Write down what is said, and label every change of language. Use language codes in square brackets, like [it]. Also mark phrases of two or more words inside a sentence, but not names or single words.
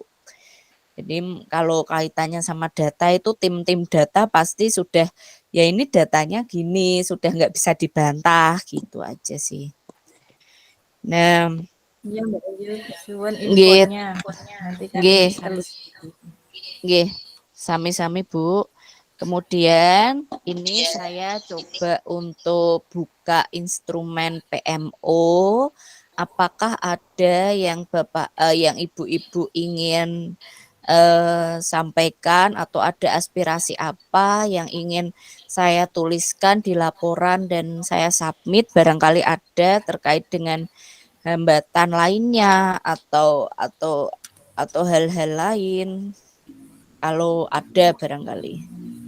[id] Jadi kalau kaitannya sama data itu tim-tim data pasti sudah, ya ini datanya gini, sudah nggak bisa dibantah gitu aja sih. Nah, Iya, Mbak Ayu, suwun nggih, infonya. Nanti kami nggih, telusuri. [jv] nggih, sami-sami, Bu. [id] Kemudian ini saya coba untuk buka instrumen PMO. Apakah ada yang Bapak yang Ibu-ibu ingin sampaikan, atau ada aspirasi apa yang ingin saya tuliskan di laporan dan saya submit, barangkali ada terkait dengan hambatan lainnya atau hal-hal lain, kalau ada barangkali.